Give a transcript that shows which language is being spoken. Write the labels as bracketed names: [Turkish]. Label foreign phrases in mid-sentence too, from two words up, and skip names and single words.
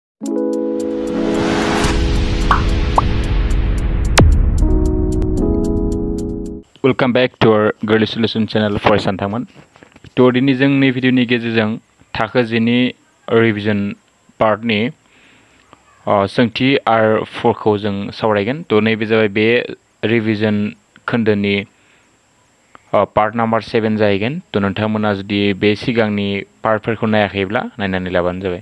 [English] Welcome back to our Girly Solution channel for Santaman. [Bodo] To dini जों नै भिडिअनि गेजेरजों थाखो 10 नि रिभिजन पार्टनि सोंथि R4 खौ जों सावरायगोन। तो नैबे जाबाय बे रिभिजन खोन्दोनि पार्ट नम्बर 7 जाहैगोन। तो नोंथांमोना जुदि बे सिगांनि पार्टफोरखौ नायाखैब्ला नायनानै लाबानो जाबाय।